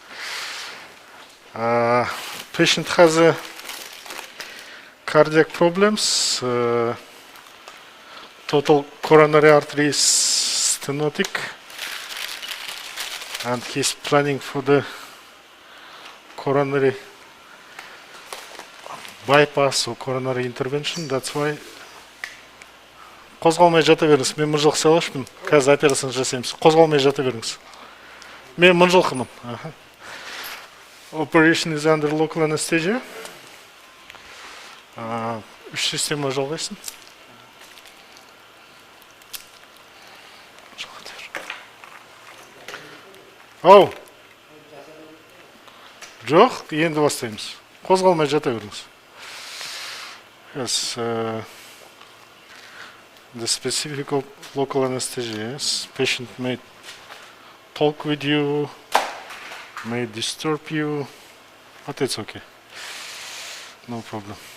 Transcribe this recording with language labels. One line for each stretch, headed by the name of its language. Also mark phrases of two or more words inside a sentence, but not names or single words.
English: Patient has cardiac problems, total coronary artery is stenotic, and he's planning for the coronary bypass or coronary intervention. That's why.
Kazakh: Қозғалмай жата беріңіз. Мен Mynzhylky сайлашпын. Қазір операцияны жасаймыз. Қозғалмай жата беріңіз. Мен Mynzhylkymын.
English: Operation is under local anesthesia.
Kazakh: 3 система жалғайсың. Ау! Жоқ, енді бастаймыз. Қозғалмай жата беріңіз.
English: Yes, the specific local anesthesia, yes. Patient may talk with you, may disturb you, but it's okay. No problem.